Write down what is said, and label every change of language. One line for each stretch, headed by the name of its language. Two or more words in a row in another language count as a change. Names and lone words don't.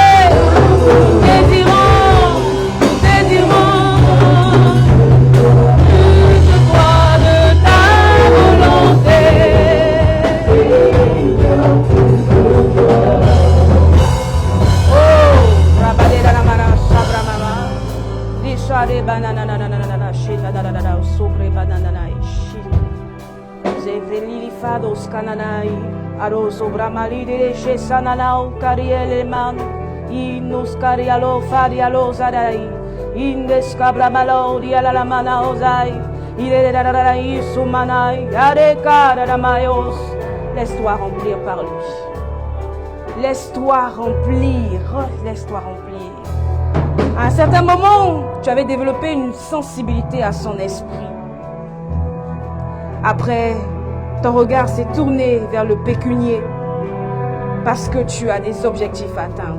French: Nous désirons plus de toi, de ta volonté. Oh, rabadera la mara sabra mama. Dishare banana na na na na na shita da da da da sobre banana na ishi. Zevelili fados kananai. Aro sobra malide shesananau kariele man. Inus karialo farialo zadai. Indes cabra malo diala la mana ozai. Ire da da da isumanai. Are cara da mayos. Laisse-toi remplir par lui. Laisse-toi remplir. Laisse-toi remplir. À un certain moment, tu avais développé une sensibilité à son esprit. Après, ton regard s'est tourné vers le pécunier parce que tu as des objectifs à atteindre.